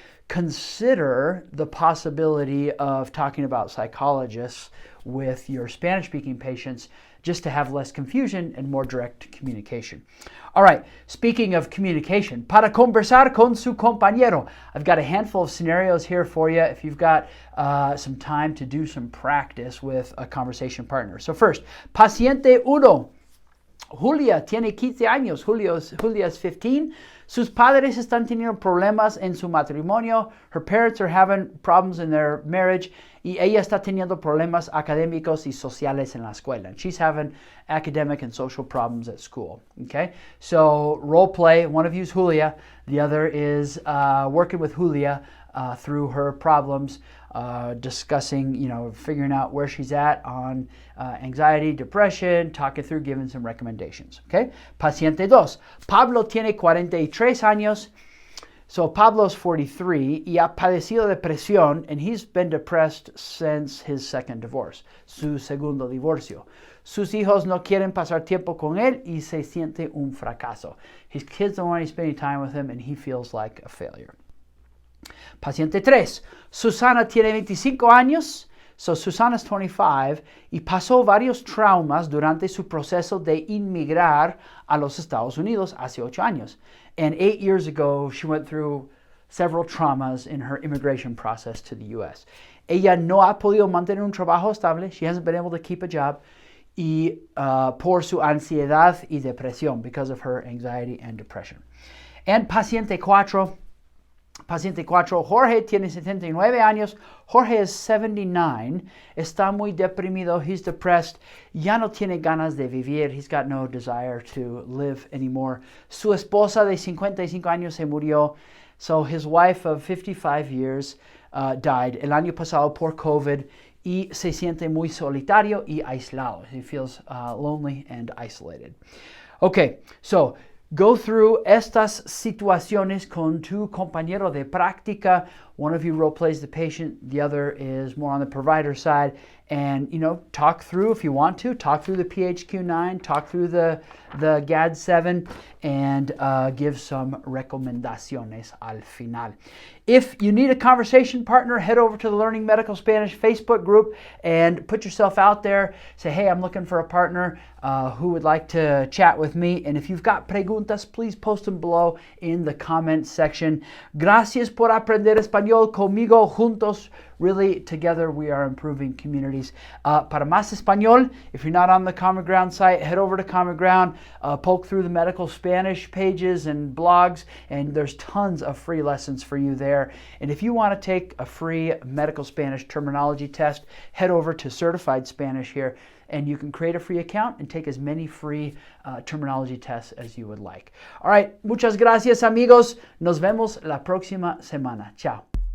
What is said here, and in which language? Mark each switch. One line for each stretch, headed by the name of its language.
English: consider the possibility of talking about psychologists with your Spanish-speaking patients just to have less confusion and more direct communication. All right, speaking of communication,
Spanish: para conversar con su compañero.
English: I've got a handful of scenarios here for you if you've got some time to do some practice with a conversation partner. So first,
Spanish: paciente uno. Julia tiene 15 años, Julia es 15. Sus padres están teniendo problemas en su matrimonio.
English: Her parents are having problems in their marriage.
Spanish: Y ella está teniendo problemas académicos y sociales en la escuela.
English: And she's having academic and social problems at school. Okay? So role play, one of you is Julia. The other is working with Julia through her problems, discussing, figuring out where she's at on anxiety, depression, talking through, giving some recommendations.
Spanish: Okay? Paciente dos. Pablo tiene 43 años.
English: So Pablo's 43
Spanish: y ha padecido depresión,
English: and he's been depressed since his second divorce,
Spanish: su segundo divorcio. Sus hijos no quieren pasar tiempo con él y se siente un fracaso.
English: His kids don't want to spend any time with him, and he feels like a failure.
Spanish: Paciente 3. Susana tiene 25 años.
English: So Susana's 25
Spanish: y pasó varios traumas durante su proceso de inmigrar a los Estados Unidos hace 8 años.
English: And 8 years ago, she went through several traumas in her immigration process to the U.S.
Spanish: Ella no ha podido mantener un trabajo estable.
English: She hasn't been able to keep a job.
Spanish: Y por su ansiedad y depresión,
English: because of her anxiety and depression. And paciente 4.
Spanish: Paciente 4, Jorge tiene 79 años.
English: Jorge is 79.
Spanish: Está muy deprimido.
English: He's depressed.
Spanish: Ya no tiene ganas de vivir.
English: He's got no desire to live anymore.
Spanish: Su esposa de 55 años se murió.
English: So his wife of 55 years died
Spanish: el año pasado por COVID y se siente muy solitario y aislado.
English: He feels lonely and isolated. Okay, so go through
Spanish: estas situaciones con tu compañero de práctica.
English: One of you role plays the patient, the other is more on the provider side. And, talk through, if you want to, talk through the PHQ 9, talk through the GAD 7, and give some
Spanish: recomendaciones al final.
English: If you need a conversation partner, head over to the Learning Medical Spanish Facebook group and put yourself out there. Say, hey, I'm looking for a partner who would like to chat with me. And if you've got preguntas, please post them below in the comment section.
Spanish: Gracias por aprender español conmigo juntos.
English: Really, together we are improving communities.
Spanish: Para más español,
English: if you're not on the Common Ground site, head over to Common Ground, poke through the medical Spanish pages and blogs, and there's tons of free lessons for you there. And if you want to take a free medical Spanish terminology test, head over to Certified Spanish here, and you can create a free account and take as many free terminology tests as you would like. All right,
Spanish: muchas gracias, amigos. Nos vemos la próxima semana. Chao.